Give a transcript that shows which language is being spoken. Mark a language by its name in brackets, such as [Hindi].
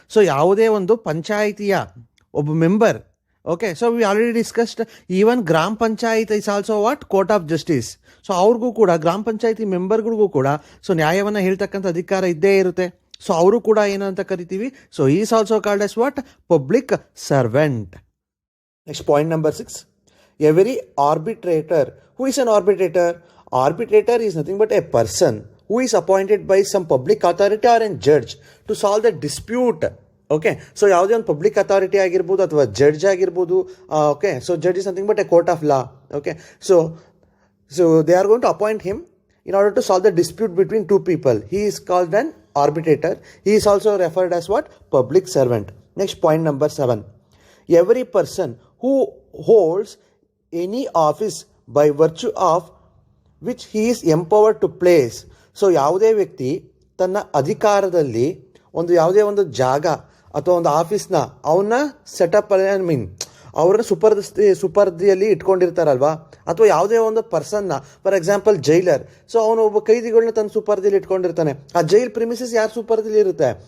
[Kannada] So ಯಾವುದೇ ಒಂದು ಪಂಚಾಯಿತಿಯ ಒಬ್ಬ member, okay, [English] So we already discussed, even grama panchayat is also what court of justice. [Kannada] So ಅವ್ರಿಗೂ ಕೂಡ, ಗ್ರಾಮ ಪಂಚಾಯತಿ ಮೆಂಬರ್ಗಳಿಗೂ ಕೂಡ ಸೊ ನ್ಯಾಯವನ್ನು ಹೇಳ್ತಕ್ಕಂಥ ಅಧಿಕಾರ ಇದ್ದೇ ಇರುತ್ತೆ. ಸೊ ಅವರು ಕೂಡ ಏನಂತ ಕರಿತೀವಿ, [English] So is also called as what public servant. Next point number 6, every arbitrator. Who is an arbitrator? Arbitrator is nothing but a person who is appointed by some public authority or a judge to solve the dispute. [Kannada] Okay, so ಯಾವುದೇ ಒಂದು public authority ಆಗಿರ್ಬೋದು ಅಥವಾ judge ಆಗಿರ್ಬೋದು. [English] Okay, so judge is nothing but a court of law. Okay, so they are going to appoint him in order to solve the dispute between two people. He is called an arbitrator. He is also referred as what? Public servant. Next, point number 7. Every person who holds any office by virtue of which he is empowered to place. [Kannada] So ಯಾವುದೇ ವ್ಯಕ್ತಿ ತನ್ನ ಅಧಿಕಾರದಲ್ಲಿ ಒಂದು ಯಾವುದೇ ಒಂದು ಜಾಗ ಅಥವಾ ಒಂದು ಆಫೀಸ್ನ ಅವನ್ನ ಸೆಟಪ್ ಅವ್ರನ್ನ ಸುಪರ್ದಿಯಲ್ಲಿ ಇಟ್ಕೊಂಡಿರ್ತಾರಲ್ವಾ, ಅಥವಾ ಯಾವುದೇ ಒಂದು ಪರ್ಸನ್ನ, ಫಾರ್ ಎಕ್ಸಾಂಪಲ್ ಜೈಲರ್. ಸೊ ಅವನು ಒಬ್ಬ ಕೈದಿಗಳನ್ನ ತನ್ನ ಸುಪರ್ದಿಯಲ್ಲಿ ಇಟ್ಕೊಂಡಿರ್ತಾನೆ. ಆ ಜೈಲ್ ಪ್ರಿಮಿಸಸ್ ಯಾರು ಸುಪರ್ದಿಲಿ ಇರುತ್ತೆ?